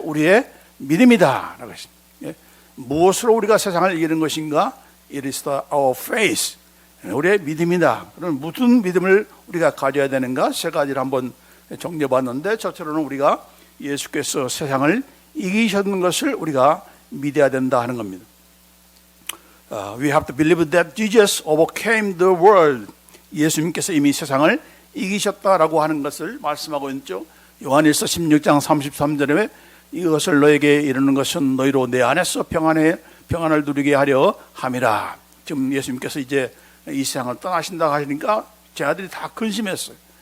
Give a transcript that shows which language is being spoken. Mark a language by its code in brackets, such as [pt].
[ko] 우리의 믿음이다 라고 했습니다. 무엇으로 우리가 세상을 이기는 것인가? [en] It is our faith. [ko] 우리의 믿음이다. 그럼 무슨 믿음을 우리가 가져야 되는가? 세 가지를 한번 정리해봤는데 첫째로는 우리가 예수께서 세상을 이기셨는 것을 우리가 믿어야 된다 하는 겁니다. [en] We have to believe that Jesus overcame the world. [ko] 예수님께서 이미 세상을 이기셨다라고 하는 것을 말씀하고 있죠. 요한일서 16장 33절에 이것을 너에게 이르는 것은 너희로 내 안에서 평안을 누리게 하려 함이라. 지금 예수님께서 이제 이 세상을 떠나신다 하시니까 제 아들이 다 근심했어요.